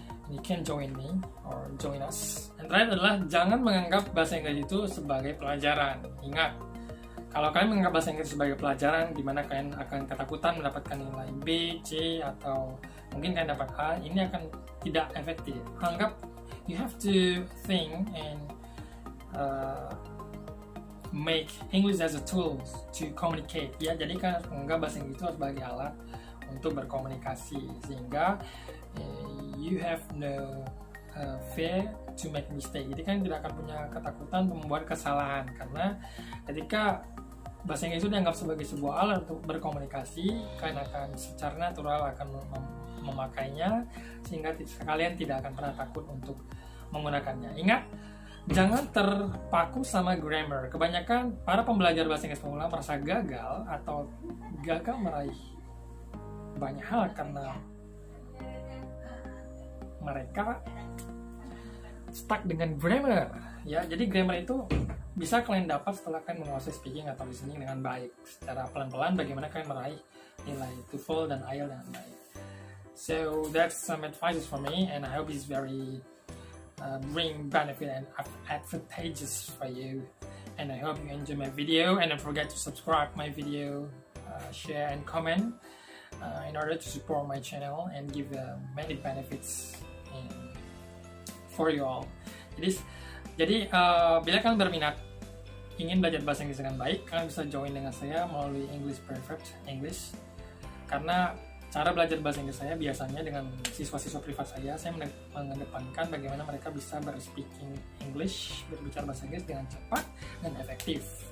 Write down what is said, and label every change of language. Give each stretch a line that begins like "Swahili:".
English: You can join me or join us.
Indonesian: Yang terakhir adalah jangan menganggap bahasa Inggris itu sebagai pelajaran. Ingat, kalau kalian menganggap bahasa Inggris sebagai pelajaran, di mana kalian akan ketakutan mendapatkan nilai B, C, atau mungkin kalian dapat A, ini akan tidak efektif. Anggap
English: you have to think and make English as a tool to communicate.
Indonesian: Ya, jadi kan menganggap bahasa Inggris itu sebagai alat untuk berkomunikasi, sehingga
English: you have no fear to make mistake.
Indonesian: Jadi kan tidak akan punya ketakutan membuat kesalahan, karena ketika bahasa Inggris itu dianggap sebagai sebuah alat untuk berkomunikasi, kalian akan secara natural akan memakainya, sehingga kalian tidak akan pernah takut untuk menggunakannya. Ingat, jangan terpaku sama grammar. Kebanyakan para pembelajar bahasa Inggris pemula merasa gagal atau gagal meraih banyak hal karena mereka stuck dengan grammar ya. Jadi grammar itu bisa kalian dapat setelah kalian menguasai speaking atau listening dengan baik. Secara pelan-pelan bagaimana kalian meraih nilai TOEFL dan IELTS dengan baik.
English: So that's some advices for me, and I hope it's very bring benefit and advantageous for you. And I hope you enjoy my video, and don't forget to subscribe my video, share and comment in order to support my channel and give many benefits for you all.
Indonesian: Jadi bila kalian berminat ingin belajar bahasa Inggris dengan baik, kalian bisa join dengan saya melalui English Perfect English. Karena cara belajar bahasa Inggris saya biasanya dengan siswa-siswa privat saya mengedepankan bagaimana mereka bisa berspeaking English, berbicara bahasa Inggris dengan cepat dan efektif.